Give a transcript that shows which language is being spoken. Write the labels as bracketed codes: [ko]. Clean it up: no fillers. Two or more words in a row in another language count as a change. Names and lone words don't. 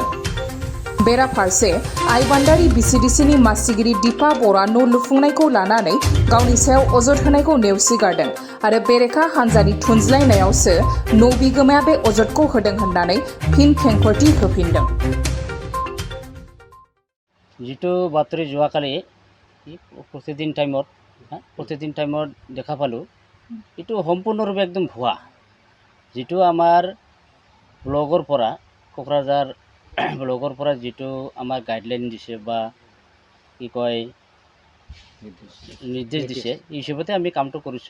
[brx] बेराफारसे आइबान्दारि Vcdcनि मासिगिरि दीपा बर'आ न' लुफुंनायखौ लानानै गावनि सायाव अजद होनायखौ नेवसिगारदों आरो बेरेखा हान्जानि थुनज्लायनायावसो न' बिगोमाया बे अजदखौ होदों होननानै फिन खेंफोरथि होफिनदों। [as] जितु बातरि যোৱাকালি प्रतिदिन टाइमত দেখা পালোঁ এইটো সম্পূৰ্ণৰূপে একদম ভুৱা। যিটো আমাৰ ব্লগৰ পৰা কোকৰাঝাৰ ব্লগৰ পৰা যিটো আমাৰ গাইডলাইন দিছে বা কি কয় নিৰ্দেশ দিছে এই হিচাপতে আমি কামটো কৰিছোঁ।